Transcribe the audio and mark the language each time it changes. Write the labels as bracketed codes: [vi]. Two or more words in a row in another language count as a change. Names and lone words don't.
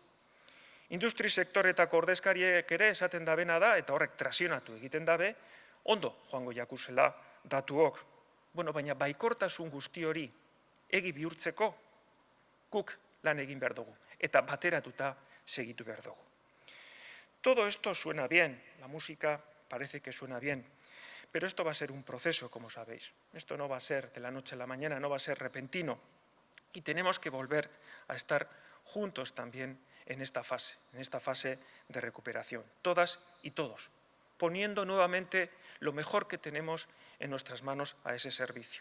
[eu] Industri sektoretako ordezkariek ere esaten dabena da, eta horrek trazionatu egiten dabe, ondo joango jakuzela datuok. Baina baikortasun guzti hori egi bihurtzeko guk lan egin behar dugu, eta bateratuta segitu behar dugu. [es] Todo esto suena bien, la música parece que suena bien, pero esto va a ser un proceso, como sabéis. Esto no va a ser de la noche a la mañana, no va a ser repentino. Y tenemos que volver a estar juntos también en esta fase de recuperación, todas y todos, poniendo nuevamente lo mejor que tenemos en nuestras manos a ese servicio.